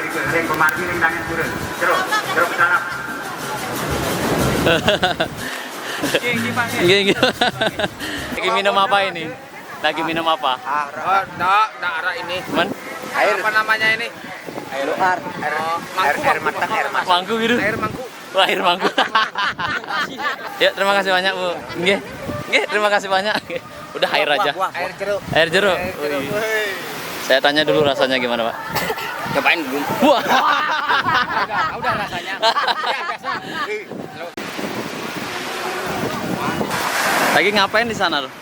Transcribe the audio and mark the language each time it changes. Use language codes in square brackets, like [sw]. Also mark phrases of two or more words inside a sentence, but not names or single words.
[id] Gini. Lagi minum apa ini? Lagi minum apa? Arah ini. Man? Air apa namanya ini? Air Mangku gitu? Air mangku. Wah, air mangku. Ya, terima kasih banyak Bu. Nggih. Nggih, terima kasih banyak. Udah air aja. Air jeruk. Air jeruk. Wih. Saya tanya dulu rasanya gimana Pak? Cobain dulu. Wah. Udah rasanya. Lagi ngapain di sana tuh?